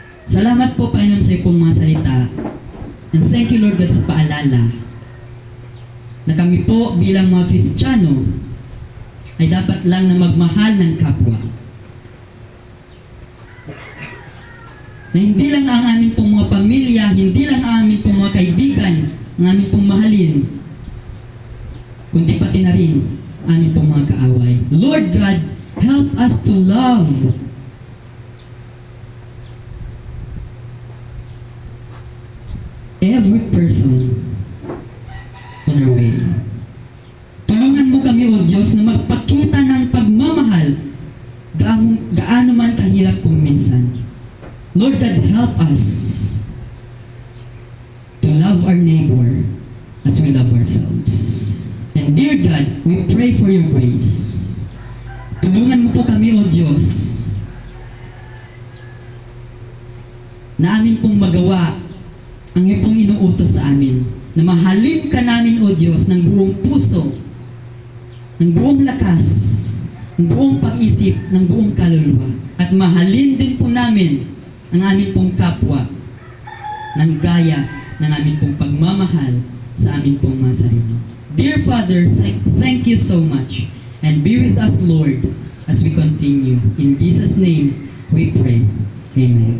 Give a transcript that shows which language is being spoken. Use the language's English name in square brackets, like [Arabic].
[Filipino] Salamat po, Panginoon, sa iyong mga salita. [English] And thank you, Lord God, [Filipino] sa paalala na kami po bilang mga Kristiyano ay dapat lang na magmahal ng kapwa. Na hindi lang ang aming pong mga pamilya, hindi lang ang aming pong mga kaibigan, ang aming pong mahalin, kundi pati na rin ang aming pong mga kaaway. [English] Lord God, help us to love every person on our way. [Filipino] Tulungan mo kami, O Diyos, na magpakita ng pagmamahal gaano man kahirap kung minsan. [English] Lord God, help us to love our neighbor as we love ourselves. And dear God, we pray for your grace. [Filipino] Tulungan mo po kami, O Diyos, na amin pong magawa ang iyong pong inuutos sa amin, na mahalin ka namin, O Diyos, ng buong puso, ng buong lakas, ng buong pag-isip, ng buong kaluluwa. At mahalin din po namin ang aming pong kapwa ng gaya ng aming pong pagmamahal sa aming pong mga sarili. [English] Dear Father, thank you so much. And be with us, Lord, as we continue. In Jesus' name, we pray. Amen.